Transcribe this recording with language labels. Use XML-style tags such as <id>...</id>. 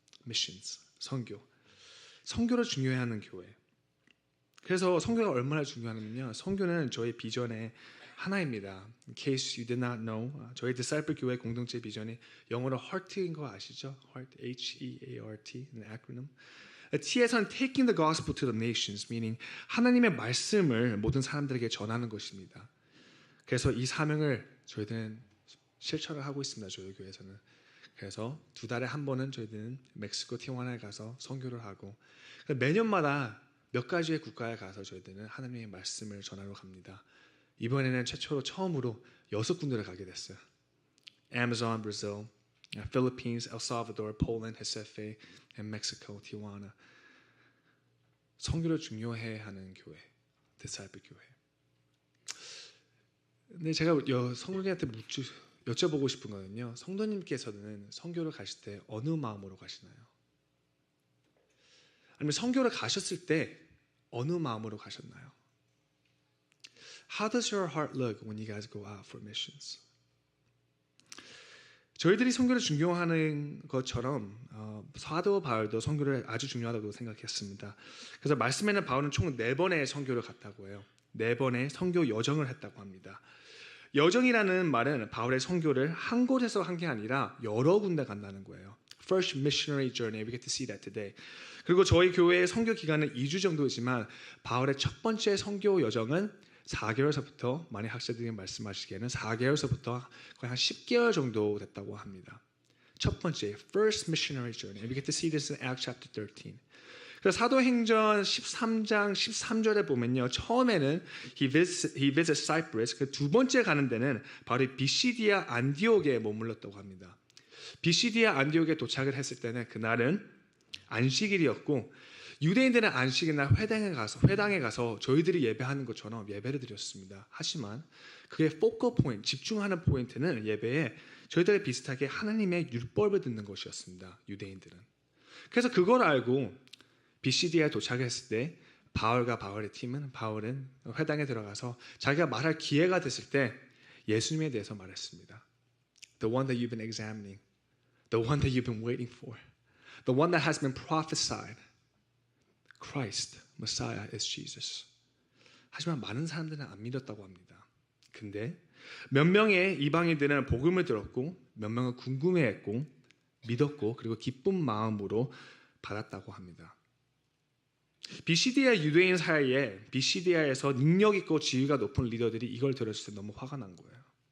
<ko>미션스, 선교를 중요해하는 교회. 그래서 선교가 얼마나 중요하냐면요, 선교는 저희 비전의 하나입니다.</ko> <en>In case you did not know,</en> <ko>저희 디사이플 교회 공동체 비전이 영어로 HEART인 거 아시죠?</ko> <en>HEART, H-E-A-R-T, an acronym.</en> <ko>T에서는</ko> <en>taking the gospel to the nations, meaning</en> <ko>하나님의 말씀을 모든 사람들에게 전하는 것입니다. 그래서 이 사명을 저희들은 실천을 하고 있습니다. 저희 교회에서는. 그래서 2달에 한 번은 저희들은 멕시코 티juana에 가서 선교를 하고, 매년마다 몇 가지의 국가에 가서 저희들은 하나님의 말씀을 전하러 갑니다. 이번에는 처음으로 6군데를 가게 됐어요.</ko> <en>Amazon, Brazil, Philippines, El Salvador, Poland, Recife, and Mexico, Tijuana.</en> <ko>선교를 중요해하는 교회, 디사이플 교회. 근데 제가 성도님한테 여쭤보고 싶은 거는요, 성도님께서는 선교를 가실 때 어느 마음으로 가시나요? 아니면 선교를 가셨을 때 어느 마음으로 가셨나요?</ko> <en>How does your heart look when you guys go out for missions?</en> <ko>저희들이 선교를 중요하는 것처럼 사도 바울도 선교를 아주 중요하다고 생각했습니다. 그래서 말씀에는 바울은 총 4번의 선교를 갔다고 해요. 4번의 선교 여정을 했다고 합니다. 여정이라는 말은 바울의 선교를 한 곳에서 한 게 아니라 여러 군데 간다는 거예요.</ko> <en>first missionary journey. We get to see that today.</en> <ko>그리고 저희 교회의 선교 기간은 2주 정도지만 바울의 첫 번째 선교 여정은 4개월서부터 많이 학자들이 말씀하시기에는 4개월서부터 거의 한 10개월 정도 됐다고 합니다. 첫 번째</ko> <en>first missionary journey. We get to see this in Acts chapter 13.</en> <ko>그래서 사도행전 13장 13절에 보면요. 처음에는</ko> <en>he visits Cyprus.</en> <ko>그 두 번째 가는 데는 바로 비시디아 안디옥에 머물렀다고 합니다. 비시디아 안디옥에 도착을 했을 때는 그날은 안식일이었고 유대인들은 안식일 날 회당에 가서 저희들이 예배하는 것처럼 예배를 드렸습니다. 하지만 그의 포커 포인트, 집중하는 포인트는 예배에 저희들이 비슷하게 하나님의 율법을 듣는 것이었습니다. 유대인들은. 그래서 그걸 알고 비시디아에 도착했을 때 바울과 바울의 팀은 바울은 회당에 들어가서 자기가 말할 기회가 됐을 때 예수님에 대해서 말했습니다.</ko> <en>The one that you've been examining, the one that you've been waiting for, the one that has been prophesied. Christ, Messiah is Jesus.</en> <ko>하지만 많은 사람들은 안 믿었다고 합니다. 근데 몇 명의 이방인들은 복음을 들었고 몇 명은 궁금해했고 믿었고 그리고 기쁜 마음으로 받았다고 합니다. 비시디아 유대인 사이에 비시디아에서 능력 있고 지위가 높은 리더들이 이걸 들었을 때 너무 화가 난 거예요.</ko>